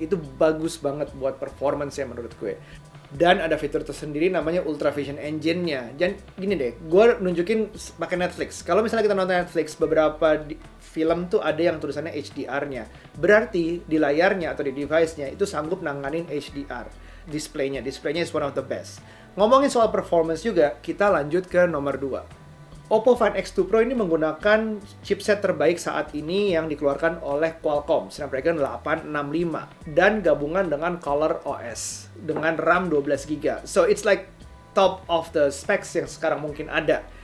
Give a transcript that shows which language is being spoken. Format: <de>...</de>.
<id>Itu bagus banget buat performance ya menurut gue. Dan ada fitur tersendiri namanya Ultra Vision Engine-nya. Dan gini deh, gue nunjukin pakai Netflix. Kalau misalnya kita nonton Netflix, beberapa film tuh ada yang tulisannya HDR-nya. Berarti di layarnya atau di device-nya itu sanggup nanganin HDR.</id> <en>Displaynya is one of the best.</en> <id>Ngomongin soal performance juga, kita lanjut ke nomor 2. Oppo Find X2 Pro ini menggunakan chipset terbaik saat ini yang dikeluarkan oleh Qualcomm, Snapdragon 865, dan gabungan dengan Color OS dengan RAM 12GB.</id> <en>So it's like top of the specs</en> <id>yang sekarang mungkin ada.</id>